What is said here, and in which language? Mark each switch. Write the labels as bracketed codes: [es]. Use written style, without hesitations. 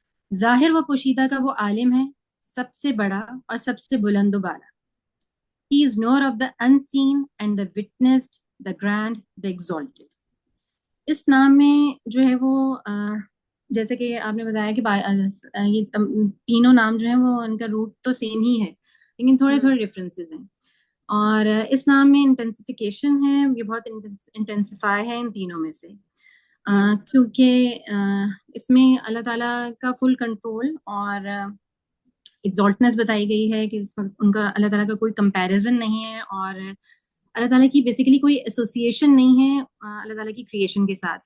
[ur] ظاہر و پوشیدہ کا وہ عالم ہے، سب سے بڑا اور سب سے بلند و بالا. [en] He is knower of the unseen and the witnessed, the grand, the exalted. [ur] اس نام میں جو ہے وہ جیسے کہ آپ نے بتایا کہ یہ تینوں نام جو ہیں وہ ان کا روٹ تو سیم ہی ہے، لیکن تھوڑے تھوڑے ڈفرینسز ہیں. اور اس نام میں انٹینسیفیکیشن ہے، یہ بہت انٹینسیفائی ہے ان تینوں میں سے، کیونکہ اس میں اللہ تعالیٰ کا فل کنٹرول اور ایگزالٹنس بتائی گئی ہے کہ اس میں ان کا اللہ تعالیٰ کا کوئی کمپیریزن نہیں ہے، اور اللہ تعالیٰ کی بیسیکلی کوئی ایسوسیشن نہیں ہے اللہ تعالیٰ کی کریشن کے ساتھ.